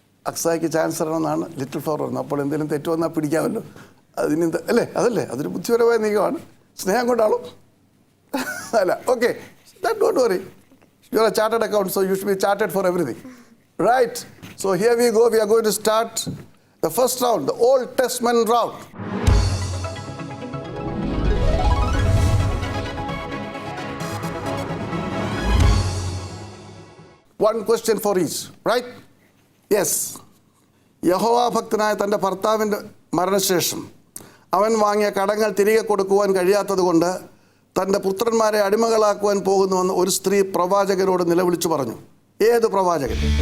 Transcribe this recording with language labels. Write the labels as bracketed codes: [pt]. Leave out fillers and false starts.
[ml] അക്സായ്ക്ക് chance തരണമെന്നാണ് little flower പറയുന്നത്. അപ്പോൾ എന്തെങ്കിലും തെറ്റ് വന്നാൽ പിടിക്കാമല്ലോ. അതിന് അല്ലേ? അതല്ലേ, അതൊരു ബുദ്ധിപരമായ നീക്കമാണ്. സ്നേഹം കൊണ്ടാണോ? [en] അല്ല, okay, don't worry. You are a chartered account, so you should be chartered for everything. Right, so here we go. We are going to start the first round, the Old Testament round. One question for each, right? Yes. [ml] യഹോവ ഭക്തനായ തൻ്റെ ഭർത്താവിൻ്റെ മരണശേഷം അവൻ വാങ്ങിയ കടങ്ങൾ തിരികെ കൊടുക്കുവാൻ കഴിയാത്തതുകൊണ്ട് തൻ്റെ പുത്രന്മാരെ അടിമകളാക്കുവാൻ പോകുന്നുവെന്ന് ഒരു സ്ത്രീ പ്രവാചകരോട് നിലവിളിച്ചു പറഞ്ഞു. ഏത് പ്രവാചകൻ?